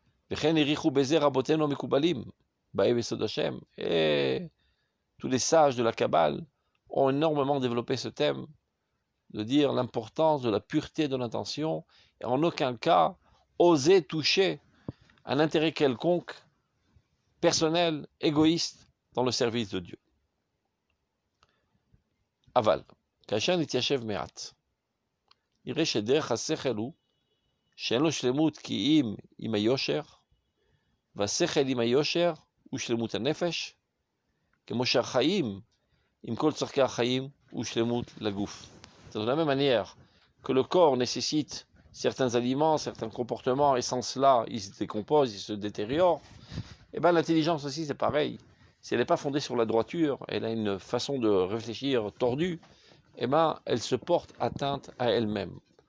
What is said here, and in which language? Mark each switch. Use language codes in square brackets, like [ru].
[fr] Et tous les sages de la Kabbale ont énormément développé ce thème de dire l'importance de la pureté de l'intention et en aucun cas oser toucher un intérêt quelconque, personnel, égoïste, dans le service de Dieu. Aval, [he] כאשר נתיישב מעט, נראה שדרך השכל הוא שאין לו שלמות כי אם עם היושר, והשכל עם היושר הוא שלמות הנפש, כמו שהחיים עם כל צורכי החיים הוא שלמות לגוף. [fr] C'est de la même manière que le corps nécessite certains aliments, certains comportements, et sans cela, ils se décomposent, ils se détériorent, et bien l'intelligence aussi c'est pareil. Si elle n'est pas fondée sur la droiture, elle a une façon de réfléchir tordue, et ben elle se porte atteinte à elle-même.